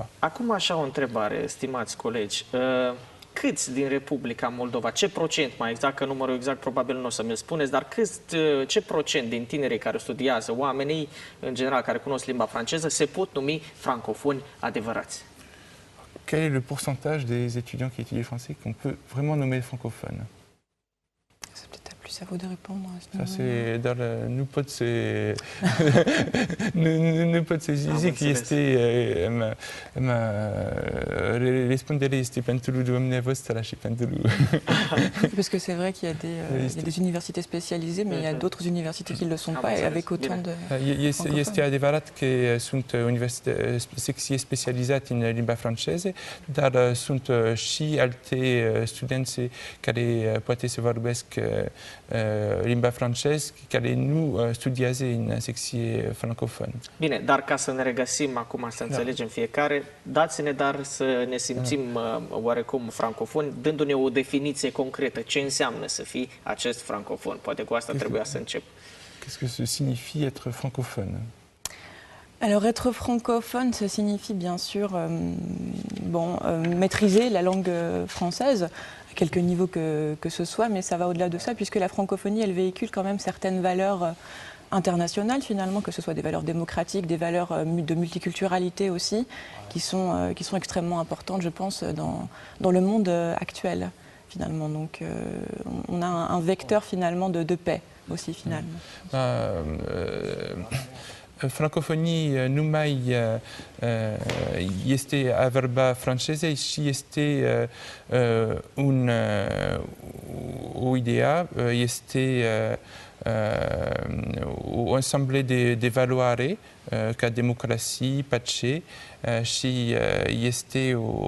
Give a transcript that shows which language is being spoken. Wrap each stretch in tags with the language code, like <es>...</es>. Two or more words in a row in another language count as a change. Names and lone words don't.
<ro>Acum așa o întrebare, stimați colegi. Câți din Republica Moldova, ce procent mai exact, că numărul exact probabil nu o să mi-l spuneți, dar ce procent din tinerii care studiază, oamenii în general care cunosc limba franceză, se pot numi francofoni adevărați?</ro> <fr>Quel est le pourcentage des étudiants qui étudient français qu'on peut vraiment nommer francophones? C'est peut-être plus à vous de répondre. Ça c'est</fr> <ro>dar nu pot să nu pot să zic că este răspundere este pentru dumneavoastră și pentru</ro> <fr>parce que c'est vrai qu'il y a des universités spécialisées, mais il y a d'autres universités qui ne le sont pas, et avec autant de</fr> <ro>este adevărat că sunt secții specializate în limba franceză, dar sunt și alte studenți care poate să vorbesc limba franceză, care nu studiază în secție francofonă. Bine, dar ca să ne regăsim acum, să înțelegem fiecare, dați-ne dar să ne simțim oarecum francofoni, dându-ne o definiție concretă. Ce înseamnă să fii acest francofon? Poate cu asta trebuia să încep.</ro> <fr>Qu'est-ce que ça signifie être francophone? Alors être francophone, ça signifie bien sûr maîtriser la langue française, à quelque niveau que ce soit, mais ça va au-delà de ça, puisque la francophonie, elle véhicule quand même certaines valeurs internationales finalement, que ce soit des valeurs démocratiques, des valeurs de multiculturalité aussi, qui sont extrêmement importantes, je pense, dans le monde actuel finalement. Donc on a un vecteur finalement de paix aussi finalement.</fr> <ro>Francophonie nu mai este a vorba franceză și este o idee, este o assemblée de valoare ca democrație, pace și este</ro>